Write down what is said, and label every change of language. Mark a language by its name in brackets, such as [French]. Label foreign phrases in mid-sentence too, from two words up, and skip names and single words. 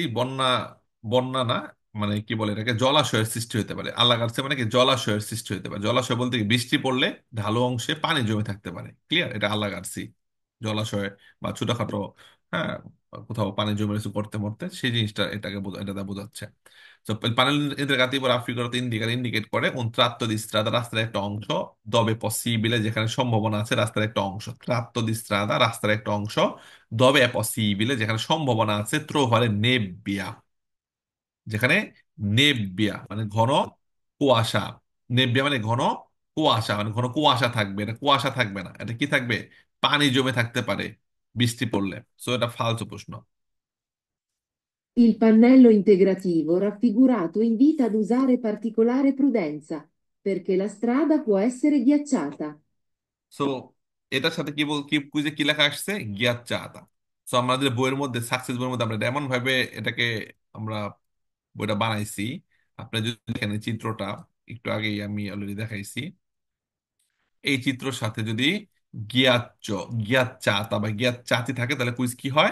[Bangla] বন্যা, বন্যা না, মানে কি বলে এটাকে, জলাশয়ের সৃষ্টি হতে পারে। আল্লাহ গার্সি মানে কি, জলাশয়ের সৃষ্টি হতে পারে। জলাশয় বলতে কি, বৃষ্টি পড়লে ঢালু অংশে পানি জমে থাকতে পারে। ক্লিয়ার? এটা আল্লাহ গার্সি। জলাশয় বা ছোটখাটো, হ্যাঁ, কোথাও পানি জমে রয়েছে পড়তে মরতে, সেই জিনিসটা এটাকে এটা দ্বারা বোঝাচ্ছে। [Italian] তো panel integrativo raffigurato indica [Bangla] ইন্ডিকেট করে [Italian] un tratto di strada, [Bangla] রাস্তার একটা অংশ, [Italian] dove possibile [Bangla] যেখানে সম্ভাবনা আছে, রাস্তার একটা অংশ, [Italian] tratto di strada [Bangla] রাস্তার একটা অংশ, [Italian] dove possibile [Bangla] যেখানে সম্ভাবনা আছে, [Italian] trovare nebbia [Bangla] যেখানে, নেব্বিয়া মানে ঘন কুয়াশা, নেব্বিয়া মানে ঘন কুয়াশা, মানে ঘন কুয়াশা থাকবে, এটা কুয়াশা থাকবে না, এটা কি থাকবে? পানি জমে থাকতে পারে বৃষ্টি পড়লে। সো এটা ফালতু প্রশ্ন। [Italian] Il pannello integrativo raffigurato invita ad usare particolare prudenza, perché la strada può essere ghiacciata. [Bangla] সো এটার সাথে কি বল, কি কুইজে কি লেখা আসছে? জ্ঞাত চাহতা। সো আমাদের বইয়ের মধ্যে, সাকসেস বইয়ের মধ্যে আমরা এমন ভাবে এটাকে আমরা বইটা বানাইছি। আপনি যদি দেখেন এই চিত্রটা, একটু আগেই আমি অলরেডি দেখাইছি, এই চিত্রের সাথে যদি গিয়াচ্চ, গিয়াচ্চাতা বা গিয়াচ্চাতি থাকে, তাহলে কুইজ কি হয়?